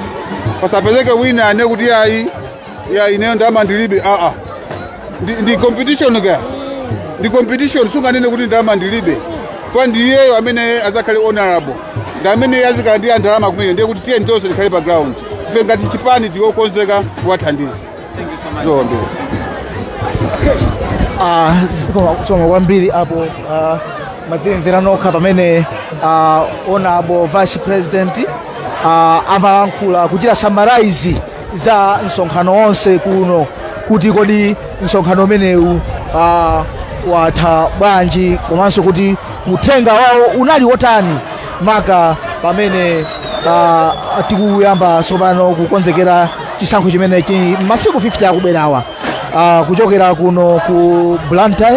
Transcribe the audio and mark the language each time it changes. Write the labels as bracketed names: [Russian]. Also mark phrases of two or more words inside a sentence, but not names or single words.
[Nyanja] Pasapezeke wina ane kuti ya ineyo ndama ndilibe ndi competition ga. Ndi competition sunganene kuti ndama ndilibe. Kwa ndiyeyo amene azakhale honorable. Ndi amene yazikala ndi ndalama kumene ndiye kuti tiye ndonse tikhale pa ground. Ife ngati chipani tikokonzeka kuwathandiza. [English] Thank you so much. [Nyanja] Soma kwambiri apo mazimvera nokha pamene honorable vice president amalankhula kuchita summarize za msonkhano onse kuno kuti kodi msonkhano umenewu watha bwanji komanso kuti uthenga wawo unali wotani maka pamene tikuyamba tsopano kukonzekera chisankho chimenechi masiku 50 akubwerawa kuchokera kuno ku Blantyre.